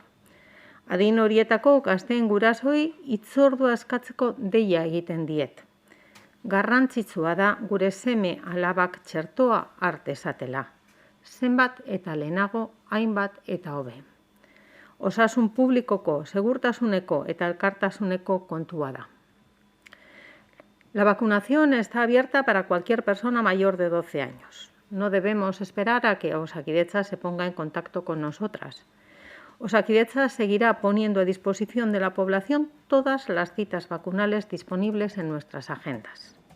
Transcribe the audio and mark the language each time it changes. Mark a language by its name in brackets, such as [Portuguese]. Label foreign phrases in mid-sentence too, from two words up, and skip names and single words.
[Basque] Adin horietako gazteen gurasoi hitzordua eskatzeko deia egiten diet. Garrantzitsua da gure seme alabak txertoa har dezatela. Zenbat eta lehenago, hainbat eta hobe. Osasun publikoko, segurtasuneko eta elkartasuneko kontua da. [Spanish] La vacunación está abierta para cualquier persona mayor de 12 años. No debemos esperar a que Osakidetza se ponga en contacto con nosotras. Osakidetza seguirá poniendo a disposición de la población todas las citas vacunales disponibles en nuestras agendas.